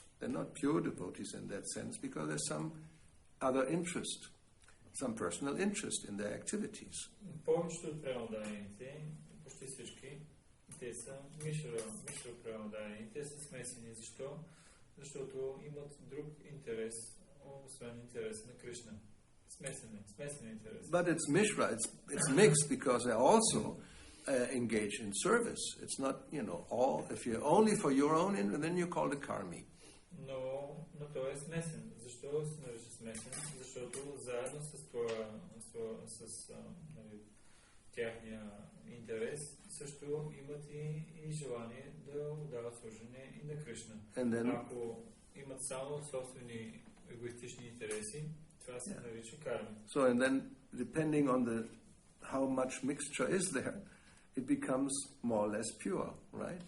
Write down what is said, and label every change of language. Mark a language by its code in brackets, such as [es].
[en] They're not pure devotees in that sense because there's some other interest, some personal interest in their activities. [bg] Повечето от преданодайните, почти всички, те са Мишра преданодайни. Те са смесени. Защо? Защото имат друг интерес, освен интерес на Кришна. Смесен интерес. [en] But it's Mishra, it's mixed because they also engage in service. It's not, all, if you're only for your own, then you call it karmi. [bg] Но той е смесен. Защо се нарича смесен? Защото заедно с тяхния интерес също имат и желание да отдават служение и на Кришна. Ако имат само собствени егоистични интереси, това се нарича карми. [en] So and then depending on how much mixture is there, it becomes more or less pure, right?